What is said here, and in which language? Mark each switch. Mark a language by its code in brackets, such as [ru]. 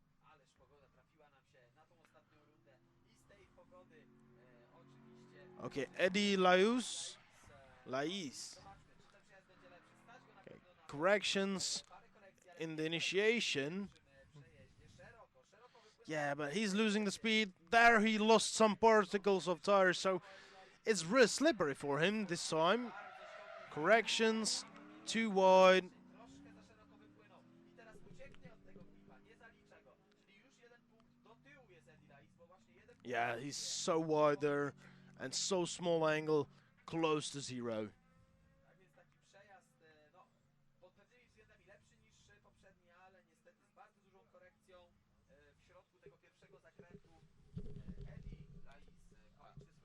[pl] Ależ pogoda trafiła nam się na tą ostatnią rundę i z tej pogody oczywiście [en] Okay, Eddie Lais. [pl] zobaczmy, czy ten przejazd będzie lepszy. Stać go na [en] Okay, [pl] pewno na [en] corrections [pl] parę korekcji, ale [en] in the initiation. [pl] przejeździe szeroko wypłynął. [en] Yeah, but he's losing the speed. There he lost some particles of tires, so it's really slippery for him this time. Corrections, too wide. [pl] Troszkę za szeroko wypłynął i teraz ucieknie od tego klipa, nie zalicza go. Czyli już jeden punkt do tyłu jest Eddie Lais, bo właśnie jeden punkt. [en] Yeah, he's so wide there and so small angle, close to zero. [pl] Tak więc taki przejazd, no, pod pewnymi względami lepszy niż poprzedni, ale niestety z bardzo dużą korekcją w środku tego pierwszego zakrętu. Eddie Lais kończy swoją przygodę.